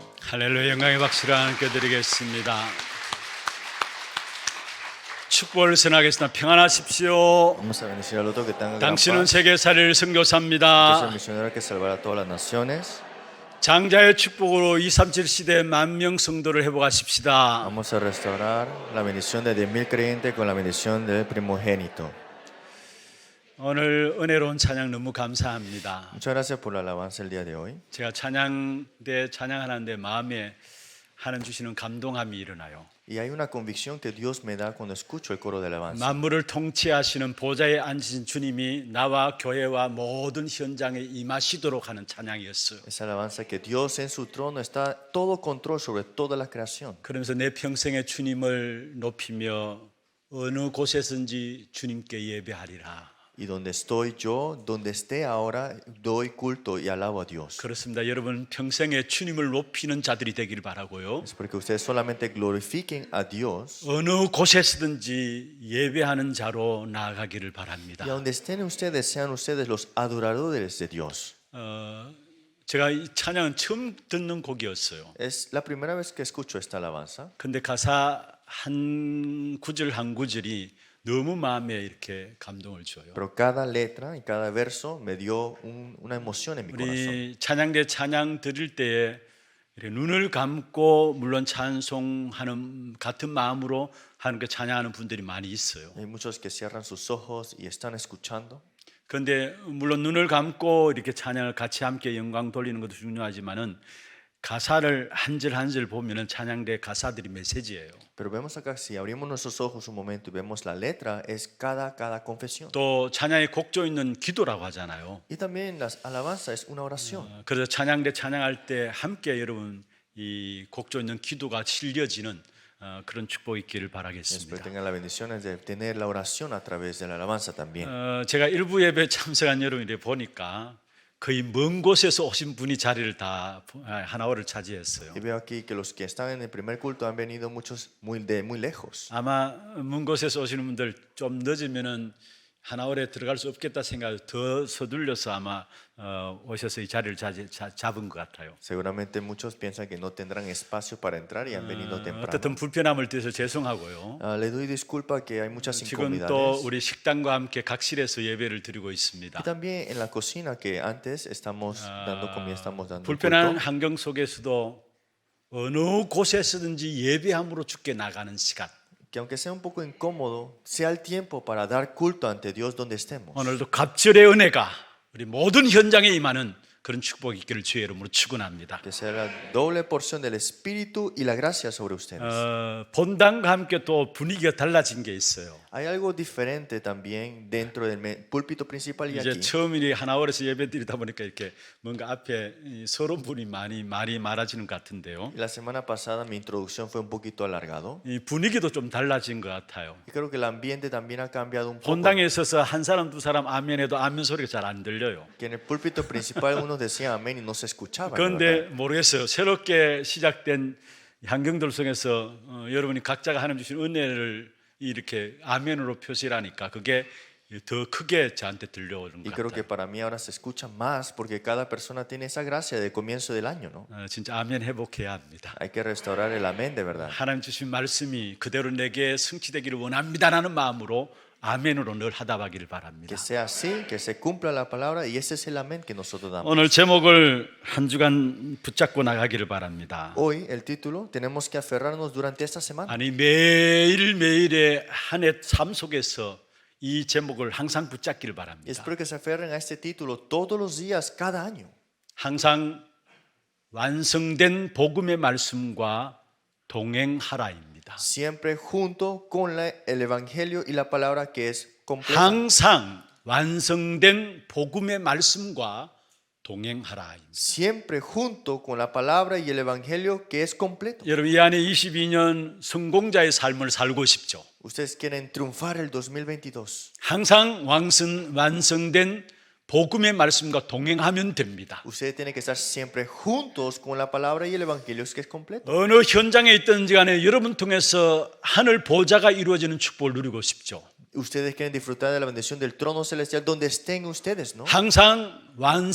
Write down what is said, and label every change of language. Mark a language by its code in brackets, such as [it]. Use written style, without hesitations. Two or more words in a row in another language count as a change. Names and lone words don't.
[ko] 할렐루야. 영광의 박수를 함께 드리겠습니다. 축복을 선하겠습니다. 평안하십시오. [es] Vamos a bendecir al otro que tenga gran [ko] 당신은 [es] paz. [ko] 세계사를 [es] Este es el [ko] 선교사입니다. [es] misionero que salvará a todas las naciones. [ko] 장자의 축복으로 237 시대 만명 성도를 회복하십시다. [es] Vamos a restaurar la bendición de 10,000 creyentes con la bendición del primogénito. [ko] 오늘 은혜로운 찬양 너무 감사합니다. [es] Muchas gracias por la alabanza el día de hoy. [ko] 제가 찬양하는데 마음에 하나님 주시는 감동함이 일어나요. [es] Y hay una convicción que Dios me da cuando escucho el coro de alabanza. [ko] 만물을 통치하시는 보좌에 앉으신 주님이 나와 교회와 모든 현장에 임하시도록 하는 찬양이었어요. [es] Esa alabanza que Dios en su trono está todo control sobre toda la creación. [ko] 그러면서 내 평생에 주님을 높이며 어느 곳에서든지 주님께 예배하리라. [es] Y donde estoy yo, donde esté ahora, doy culto y alabo a Dios. [ko] 그렇습니다. 여러분 평생에 주님을 높이는 자들이 되기를 바라고요. [es] Es porque ustedes solamente glorifiquen a Dios. [ko] 어느 곳에서든지 예배하는 자로 나아가기를 바랍니다. [es] Y a donde estén ustedes, sean ustedes los adoradores de Dios. [ko] 제가 이 찬양은 처음 듣는 곡이었어요. [es] Es la primera vez que escucho esta alabanza. [ko] 근데 가사 한 구절 한 구절이 너무 마음에 이렇게 감동을 줘요. [es] Pero cada letra y cada verso me dio una emoción en mi corazón. [ko] 우리 찬양대 찬양 드릴 때에 이렇게 눈을 감고 물론 찬송하는 같은 마음으로 하나님께 찬양하는 분들이 많이 있어요. [es] Hay muchos que cierran sus ojos y están escuchando. [ko] 그런데 물론 눈을 감고 이렇게 찬양을 같이 함께 영광 돌리는 것도 중요하지만은 가사를 한 절 한 절 보면은 찬양대 가사들이 메시지예요. [es] Pero vemos acá, si abrimos nuestros ojos un momento y vemos la letra, es cada confesión. [ko] 또 찬양의 곡조 있는 기도라고 하잖아요. [es] Y también las alabanzas es una oración. [ko] 그래서 찬양대 찬양할 때 함께 여러분 이 곡조 있는 기도가 실려지는 그런 축복이 있기를 [es] Espero [ko] 바라겠습니다. [es] tengan la bendición de tener la oración a través de la alabanza también. [ko] 제가 일부 예배 참석한 여러분들이 보니까 거의 먼 곳에서 오신 분이 자리를 다 하나월을 차지했어요. [es] Y veo aquí que los que están en el primer culto han venido muchos de muy lejos. [ko] 아마 먼 곳에서 오시는 분들 좀 늦으면은 하나월에 들어갈 수 없겠다 생각 더 서둘러서 아마 오셔서 이 자리를 잡은 것 같아요. [es] Seguramente muchos piensan que no tendrán espacio para entrar y han venido temprano. [ko] 어쨌든 불편함을 드려서 죄송하고요. [es] Le doy disculpa que hay muchas [ko] 지금 또 [es] incomodidades. [ko] 우리 식당과 함께 각실에서 예배를 드리고 [es] Y [ko] 있습니다. [es] también en la cocina que antes estamos dando comida, estamos dando [ko] 불편한 [es] culto. [ko] 환경 속에서도 어느 곳에서든지 예배함으로 주께 나가는 시간. [es] Que aunque sea un poco incómodo, sea el tiempo para dar culto ante Dios donde estemos. [ko] 오늘도 갑절의 은혜가 우리 모든 현장에 임하는 그런 축복이 있기를 주의 이름으로 축원합니다. [es] Que sea la doble porción del Espíritu y la gracia sobre ustedes. [ko] 본당과 함께 또 분위기가 달라진 게 있어요. [es] Hay algo diferente también dentro del púlpito principal y [ko] 이제 [es] aquí. [ko] 처음이니 하나월에서 예배드리다 보니까 이렇게 뭔가 앞에 서론 분이 말이 많아지는 것 같은데요. [es] Y la semana pasada mi introducción fue un poquito alargado. [ko] 이 분위기도 좀 달라진 것 같아요. [es] Y creo que el ambiente también ha cambiado un poco. [ko] 본당에 있어서 한 사람 두 사람 아멘해도 아멘 소리가 잘 안 들려요. [es] Que en el púlpito principal unos decían amén y no se escuchaba. [ko] 그런데 모르겠어요. 새롭게 시작된 환경들 속에서 여러분이 각자가 하나님 주신 은혜를 이렇게 아멘으로 표시하니까 그게 더 크게 저한테 들려오는 [es] Y [ko] 것 [es] creo que [ko] 같아요. [es] para mí ahora se escucha más porque cada persona tiene esa gracia de comienzo del año, ¿no? [ko] 진짜 아멘 회복해야 합니다. [es] Hay que restaurar el amén de verdad. [ko] 하나님 주신 말씀이 그대로 내게 성취되기를 원합니다라는 마음으로 아멘으로 늘 하다가기를 바랍니다. [es] Que sea así, que se cumpla la palabra y ese es el amén que nosotros damos. [ko] 오늘 제목을 한 주간 붙잡고 나가기를 바랍니다. [es] Hoy el título tenemos que aferrarnos durante esta semana. [ko] 아니 매일매일의 한 해 삶 속에서 이 제목을 항상 붙잡기를 [es] Y [ko] 바랍니다. [es] espero que se aferren a este título todos los días, cada año. [ko] 항상 완성된 복음의 말씀과 동행하라입니다. [es] Siempre junto con el evangelio y la palabra que es completa. [ko] 항상 완성된 복음의 말씀과 동행하라입니다. [es] Siempre junto con la palabra y el evangelio que es completo. [ko] 여러분 이 안에 22년 성공자의 삶을 살고 싶죠. [es] Ustedes quieren triunfar el 2022. [ko] 항상 완성된 복음의 말씀과 동행하면 됩니다. [es] Ustedes tienen que estar siempre juntos con la palabra y el evangelio que es completo. [ko] 어느 현장에 있든지 간에 여러분 통해서 하늘 보좌가 이루어지는 축복을 누리고 싶죠. [es] Ustedes quieren disfrutar de la bendición del trono celestial donde estén ustedes, ¿no?